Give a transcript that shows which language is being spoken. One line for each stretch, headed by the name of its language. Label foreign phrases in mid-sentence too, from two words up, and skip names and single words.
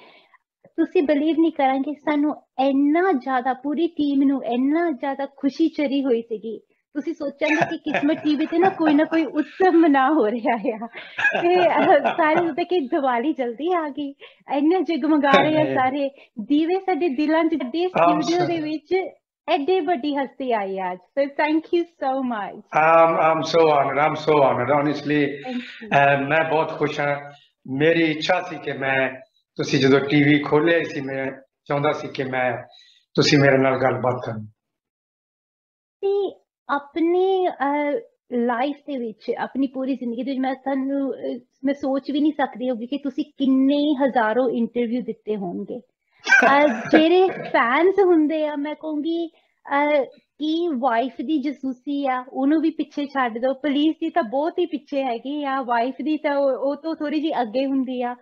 Punjabi: ਤੁਸੀਂ ਬਿਲੀਵ ਨਹੀਂ ਕਰਾਂਗੇ ਸਾਨੂੰ ਇੰਨਾ ਜ਼ਿਆਦਾ, ਪੂਰੀ ਟੀਮ ਨੂੰ ਇੰਨਾ ਜ਼ਿਆਦਾ ਖੁਸ਼ੀ ਚੜੀ ਹੋਈ ਸੀਗੀ। ਤੁਸੀਂ ਸੋਚਾਂਗੇ ਕਿ ਕਿਸਮਤ ਟੀਵੀ ਤੇ ਨਾ ਕੋਈ ਉਤਸਵ ਮਨਾ ਹੋ ਰਿਹਾ ਆ ਤੇ ਸਾਰੇ ਉਹਦੇ ਕਿ ਦੀਵਾਲੀ ਜਲਦੀ ਆ ਗਈ, ਇੰਨੇ ਜਗਮਗਾ ਰਹੇ ਆ ਸਾਰੇ ਦੀਵੇ ਸਾਡੇ ਦਿਲਾਂ ਚ। ਸਟੂਡੀਓ ਦੇ ਵਿੱਚ ਐਡੇ ਵੱਡੀ ਹਸਤੀ ਆਈ ਅੱਜ,
English: so thank you so much. I'm so honored honestly.
Punjabi: ਮੈਂ ਬਹੁਤ ਖ਼ੁਸ਼ ਹਾਂ। ਮੇਰੀ ਇੱਛਾ ਸੀ ਕਿ ਮੈਂ ਤੁਸੀ ਜਦੋਂ ਟੀਵੀ ਖੋਲ੍ਹਿਆ ਸੀ, ਮੈਂ ਚਾਹਤਾ ਸੀ ਕਿ ਮੈਂ ਤੁਸੀ ਮੇਰੇ ਨਾਲ ਗੱਲਬਾਤ ਕਰੋ। ਅਪਣੀ ਲਾਈਫ ਦੇ ਵਿੱਚ, ਆਪਣੀ ਪੂਰੀ ਜ਼ਿੰਦਗੀ ਦੇ ਵਿੱਚ ਮੈਂ ਸੋਚ ਵੀ ਨਹੀਂ ਸਕਦੀ ਹੋਗੀ ਕਿ ਤੁਸੀਂ ਕਿੰਨੇ ਹਜ਼ਾਰੋਂ ਇੰਟਰਵਿਊ ਦਿੱਤੇ ਹੋਣਗੇ। ਜਿਹੜੇ ਫੈਨਸ ਹੁੰਦੇ ਆ, ਮੈਂ ਕਹੂੰਗੀ ਕਿ ਵਾਈਫ ਦੀ ਜਸੂਸੀ ਆ ਉਹਨੂੰ ਵੀ ਪਿੱਛੇ ਛੱਡ ਦਿਓ। ਪੁਲਿਸ ਦੀ ਤਾਂ ਬਹੁਤ ਹੀ ਪਿੱਛੇ ਹੈਗੀ ਆ, ਵਾਈਫ ਦੀ ਤਾਂ ਉਹ ਤੋਂ ਥੋੜੀ ਜਿਹੀ ਅੱਗੇ ਹੁੰਦੀ ਆ।